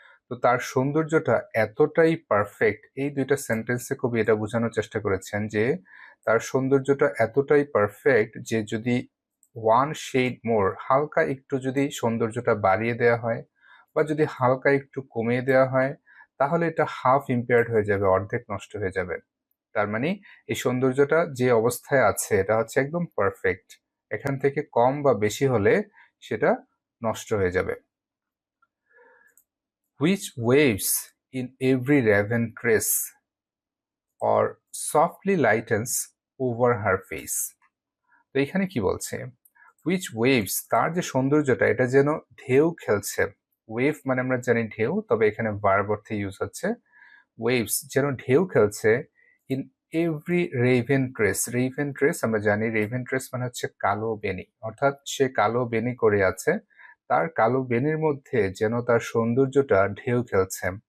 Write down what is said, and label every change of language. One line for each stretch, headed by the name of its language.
Bangla: তো তার সৌন্দর্যটা এতটাই পারফেক্ট, এই দুইটা সেন্টেন্সে কবি এটা বোঝানোর চেষ্টা করেছেন যে তার সৌন্দর্যটা এতটাই পারফেক্ট যে যদি
English: one shade more,
Bangla: হালকা একটু যদি সৌন্দর্যটা বাড়িয়ে দেওয়া হয় বা যদি হালকা একটু কমিয়ে দেওয়া হয়, তাহলে এটা হাফ ইম্পেয়ার্ড হয়ে যাবে, অর্ধেক নষ্ট হয়ে যাবে। তার মানে এই সৌন্দর্যটা যে অবস্থায় আছে এটা হচ্ছে একদম পারফেক্ট, এখান থেকে কম বা বেশি হলে সেটা নষ্ট হয়ে যাবে।
English: Which waves in every raven tress or softly lightens over her face.
Bangla: তো এখানে কি বলছে?
English: Which waves,
Bangla: তার যে সৌন্দর্যটা এটা যেন ঢেউ খেলছে। ওয়েভ মানে আমরা জানি ঢেউ, তবে এখানে ভার্ব অর্থে ইউজ হচ্ছে। ওয়েভস যেন ঢেউ খেলছে
English: In every raven tress.
Bangla: Raven trace আমরা জানি, রেভেন ট্রেস মানে হচ্ছে কালো বেনি, অর্থাৎ সে কালো বেনি করে আছে, তার কালো বেনির মধ্যে যেন তার সৌন্দর্যটা ঢেউ খেলছে।